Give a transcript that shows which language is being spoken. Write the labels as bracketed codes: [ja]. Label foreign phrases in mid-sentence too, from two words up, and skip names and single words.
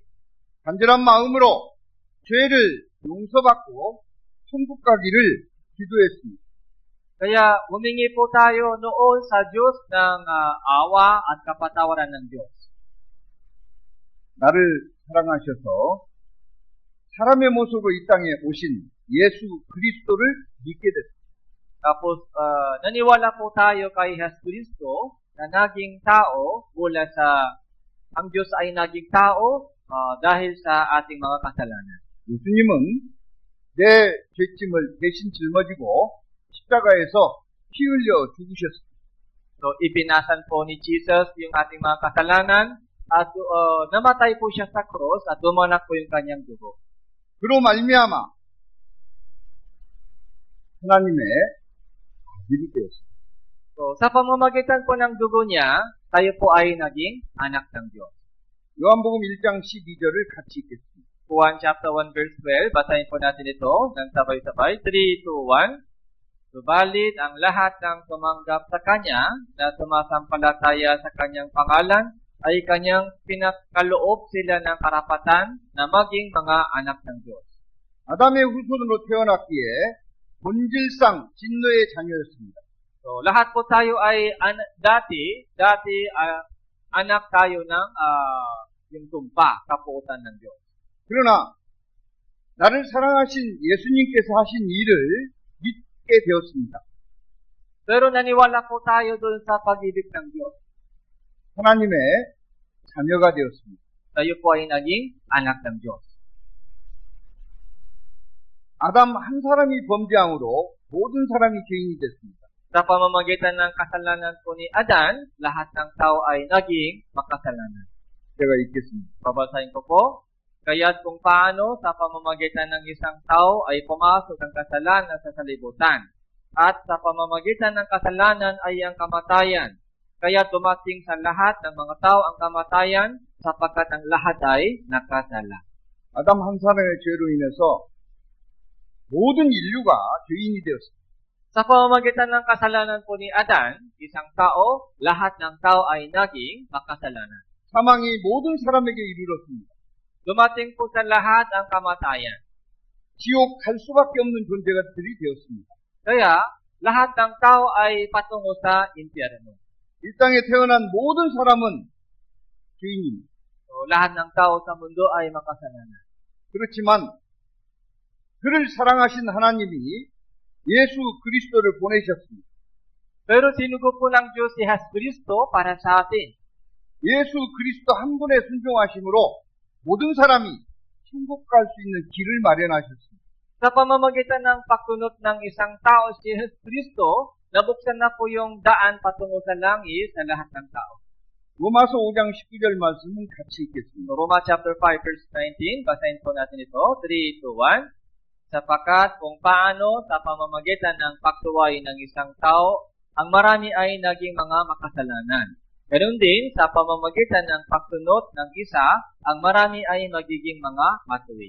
[ko] 간절한 마음으로 죄를 용서받고 천국 가기를 기도했습니다. [tl] Kaya humingi po tayo noon sa Diyos ng awa at kapatawaran ng Diyos. [ko] 나를 사랑하셔서 사람의 모습으로 이 땅에 오신 예수 그리스도를 믿게 됐습니다. [tl] Tapos, naniwala po tayo kay Jesus Cristo na naging tao mula sa, ang Diyos ay naging tao dahil sa ating mga kasalanan. [ko] 예수님은 내 죄짐을 대신 짊어지고 십자가에서 피 흘려 죽으셨습니다. [tl] So, ibinasan po ni Jesus yung ating mga kasalanan at namatay po siya sa cross at dumanak po yung kanyang dugo. [ko] 그로 말미암아 하나님의 아들이 되었습니다. [tl] So, sa pamamagitan po ng dugo niya, tayo po ay naging anak ng Diyos. [ko] 요한복음 1장 12절을 같이 읽겠습니다. [tl] Juan [en] chapter 1 verse 12, [tl] basahin po natin ito ng sabay-sabay. 3, 2, 1. Subalit ang lahat ng tumanggap sa Kanya na sumasampalataya sa Kanyang pangalan ay Kanyang pinakaloob sila ng karapatan na maging mga anak ng Diyos. [ko] 아담의 후손으로 태어났기에 본질상 진노의 자녀였습니다. [tl] So, lahat po tayo ay dati anak tayo ng yung tumpa, kapuutan ng Diyos. [ko] 그러나 나를 사랑하신 예수님께서 하신 일을 믿게 되었습니다. [tl] Pero naniwala po tayo doon sa pag-ibig ng Diyos. [ko] 하나님의 자녀가 되었습니다. [tl] Tayo po ay naging anak ng Diyos. [ko] 아담 한 사람이 범죄함으로 모든 사람이 죄인이 됐습니다. [tl] Sa pamamagitan ng kasalanan po ni Adan, lahat ng tao ay naging makasalanan. [ko] 제가 읽겠습니다. [tl] Babasahin ko po. Kaya't kung paano sa pamamagitan ng isang tao ay pumasok ang kasalanan sa salibutan, at sa pamamagitan ng kasalanan ay ang kamatayan. Kaya dumating sa lahat ng mga tao ang kamatayan sapagkat ang lahat ay nakasala. [ko] 아담 한 사람의 죄로 인해서 모든 인류가 죄인이 되었습니다. [tl] Sa pamamagitan ng kasalanan po ni Adan, isang tao, lahat ng tao ay naging makasalanan. [ko] 사망이 모든 사람에게 이르렀습니다. [tl] Dumating po sa lahat ang kamatayan. [ko] 지옥 갈 수밖에 없는 존재들이 되었습니다. [tl] Kaya, lahat ng tao ay patungo sa impyerno. [ko] 이 땅에 태어난 모든 사람은 죄인입니다. [tl] So, lahat ng tao sa mundo ay makasalanan. [ko] 그렇지만 그를 사랑하신 하나님이 예수 그리스도를 보내셨습니다. [tl] Pero sinugo po ng Diyos si Jesus Cristo para sa atin. [ko] 예수 그리스도 한 분의 순종하심으로 모든 사람이 천국 갈 수 있는 길을 마련하셨습니다. [tl] Sa pamamagitan ng pagtunot ng isang tao si Jesus Cristo, nabuksan na po yung daan patungo sa langit sa lahat ng tao. [ko] 로마서 5장 19절 말씀은 같이 읽겠습니다. [tl] Roma [en] chapter 5 verse 19, [tl] basahin po natin ito. 3, 2, 1. Sapagkat kung paano sa pamamagitan ng pagtuway ng isang tao, ang marami ay naging mga makasalanan. Ganoon din, sa pamamagitan ng pagtunot ng isa, ang marami ay magiging mga matuwid.